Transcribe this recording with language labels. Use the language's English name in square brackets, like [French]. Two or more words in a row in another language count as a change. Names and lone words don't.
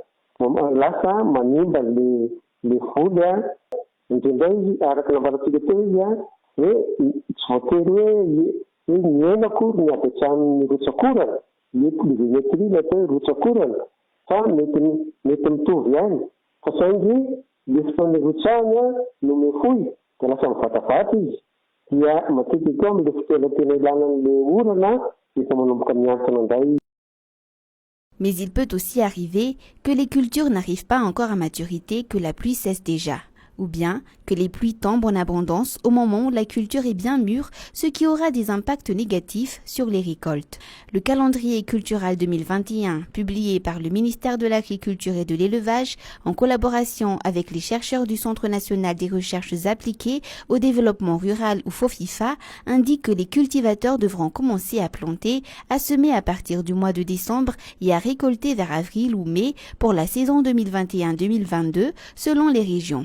[Malagasy] lasa manimba le voly indrindray izy araka nambarantsika teo izy hoe tsy voatery hoe miaina akory ny avy hatramin'ny rotsakorana pluviométrie ny atao hoe rotsakorana fa mety mitovy ihany fa saingy le fotoan'ny rotsahany no mifohy dia lasa mivatavata izy dia matetika koa amin'ilay fotoana tena ilanan'ilay orana efa manomboka miantona indray. [French] Mais il peut aussi arriver que les cultures n'arrivent pas encore à maturité, que la pluie cesse déjà, ou bien que les pluies tombent en abondance au moment où la culture est bien mûre, ce qui aura des impacts négatifs sur les récoltes. Le calendrier culturel 2021, publié par le ministère de l'Agriculture et de l'Élevage, en collaboration avec les chercheurs du Centre national des recherches appliquées au développement rural ou FOFIFA, indique que les cultivateurs devront commencer à planter, à semer à partir du mois de décembre et à récolter vers avril ou mai pour la saison 2021-2022 selon les régions.